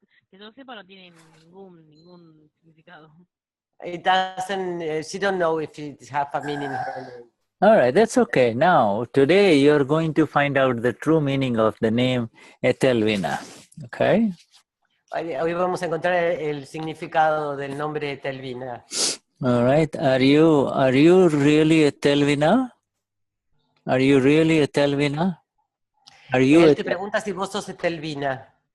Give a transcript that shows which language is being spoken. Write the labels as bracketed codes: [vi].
[es] Que yo sepa no tiene ningún significado. [en] It doesn't, she don't know if it has a meaning in her name. All right, that's okay. Now, today you're going to find out the true meaning of the name Etelvina. Okay? [es] Hoy vamos a encontrar el significado del nombre Etelvina. [en] All right. Are you really Etelvina? Are you really Etelvina? Are you? [es] Él te pregunta si vos sos Etelvina.